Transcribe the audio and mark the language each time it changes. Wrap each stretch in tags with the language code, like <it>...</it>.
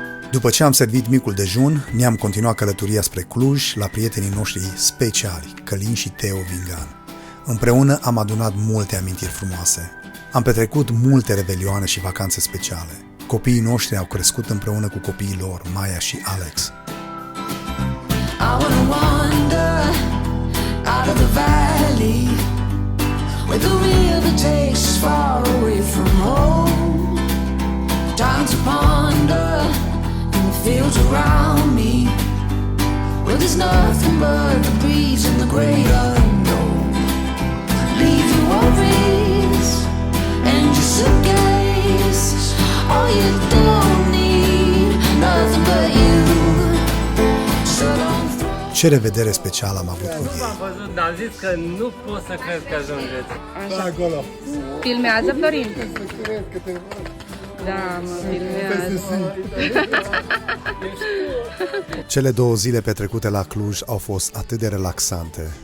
<ro>După ce am servit micul dejun, ne-am continuat călătoria spre Cluj, la prietenii noștri speciali, Călin și Teo Vingan. Împreună am adunat multe amintiri frumoase. Am petrecut multe revelioane și vacanțe speciale. Copiii noștri au crescut împreună cu copiii lor, Maya și Alex.</ro> <en>I wanna wander out of the valley where the river takes us far away from home. Time to ponder in the fields around me where there's nothing but the breeze and the great unknown. Leave your worries and your suitcase. All you don't need, nothing but you. So don't.</en> <ro>Ce revedere specială am avut cu ei. Am văzut, dar am zis că nu pot să cred că ajungeți. Așa. Acolo. Filmează, Florin? Da, mă, filmează. Cele 2 zile petrecute la Cluj au fost atât de relaxante.</ro>